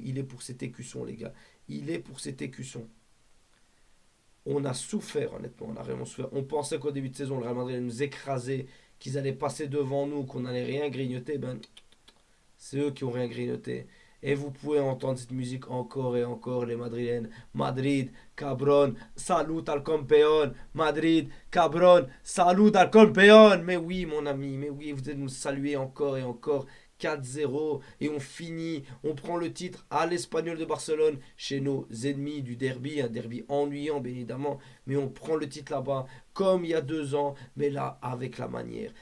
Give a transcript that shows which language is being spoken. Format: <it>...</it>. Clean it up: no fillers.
<fr>Il est pour cet écusson, les gars. Il est pour cet écusson. On a souffert, honnêtement. On a vraiment souffert. On pensait qu'au début de saison, le Real Madrid allait nous écraser, qu'ils allaient passer devant nous, qu'on n'allait rien grignoter. Ben, c'est eux qui ont rien grignoté. Et vous pouvez entendre cette musique encore et encore, les Madrilènes.</fr> <es>Madrid, cabron, salut al campeón. Madrid, cabron, salut al campeón.</es> <fr>Mais oui, mon ami, mais oui, vous allez nous saluer encore et encore. 4-0 et on finit, on prend le titre à l'Espagnol de Barcelone chez nos ennemis du derby, un derby ennuyant bien évidemment, mais on prend le titre là-bas comme il y a 2 ans, mais là avec la manière.</fr>